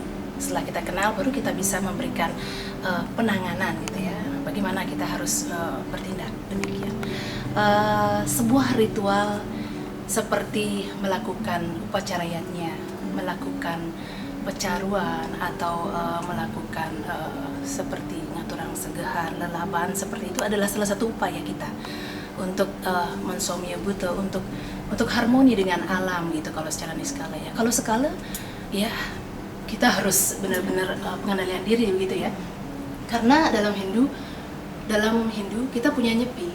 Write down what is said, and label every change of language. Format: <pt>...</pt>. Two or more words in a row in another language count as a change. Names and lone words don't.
<id>Setelah kita kenal, baru kita bisa memberikan penanganan gitu ya. Bagaimana kita harus bertindak, demikian. Sebuah ritual seperti melakukan upacara yatnya, melakukan pecaruan atau melakukan seperti</id> <ban>ngaturang segehan, lelaban,</ban> <id>seperti itu adalah salah satu upaya kita untuk mensomya buta, untuk harmoni dengan alam gitu kalau secara niskala ya. Kalau skala ya kita harus benar-benar pengendalian diri gitu ya. Karena dalam Hindu kita punya nyepi.</id>